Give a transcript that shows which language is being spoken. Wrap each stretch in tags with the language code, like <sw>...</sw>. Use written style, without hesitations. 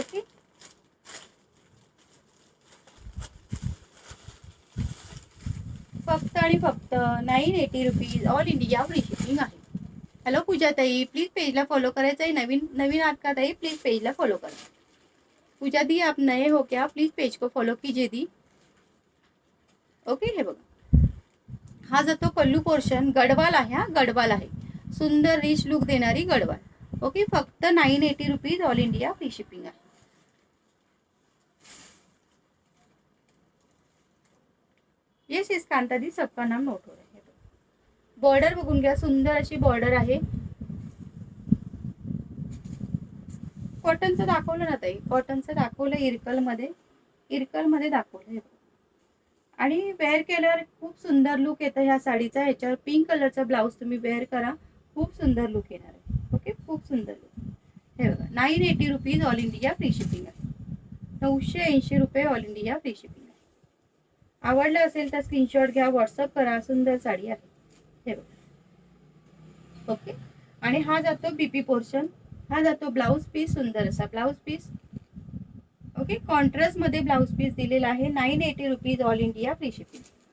<mr>Okay, फक्त आणि फक्त 980 rupees, all India free shipping आहे. हॅलो पूजा ताई, प्लीज पेजला फॉलो करायचं आहे. नवीन नवीन आहात का ताई, प्लीज पेजला फॉलो करा.</mr> <hi>पूजा दी, आप नए हो क्या, प्लीज पेज को फॉलो कीजिए दी.</hi> <mr>ओके, हे बघा, हा जातो पल्लू पोर्शन, गडवाल आहे. हा गडवाल आहे, सुंदर रिच लुक देणारी गडवाल. ओके, फक्त 980 rupees, all India free shipping आहे.</mr> <hi>येस येस कांता दी, सबका नाम नोट हो रहा है.</hi> <mr>बॉर्डर बघून घ्या, सुंदर अशी बॉर्डर आहे. कॉटनचं दाखवलं ना ताई, कॉटनचं दाखवलं, इरकलमध्ये दाखवलं. आणि वेअर केल्यावर खूप सुंदर लुक येतं ह्या साडीचा. ह्याच्यावर पिंक कलरचा ब्लाऊज तुम्ही वेअर करा, खूप सुंदर लुक येणार आहे. ओके, खूप सुंदर लुक. हे बघा, 980 rupees, all India free shipping आहे. 980 रुपये, ऑल इंडिया फ्री शिपिंग आहे. आवडलं असेल तर स्क्रीनशॉट घ्या, व्हॉट्सअप करा. सुंदर साडी आहे. हे बघा, ओके. आणि हा जातो बीपी पोर्शन, हा जातो ब्लाऊज पीस, सुंदर असा ब्लाऊज पीस. ओके, कॉन्ट्रास्ट मध्ये ब्लाऊज पीस दिलेला आहे. 980 rupees, all India free shipping.</mr>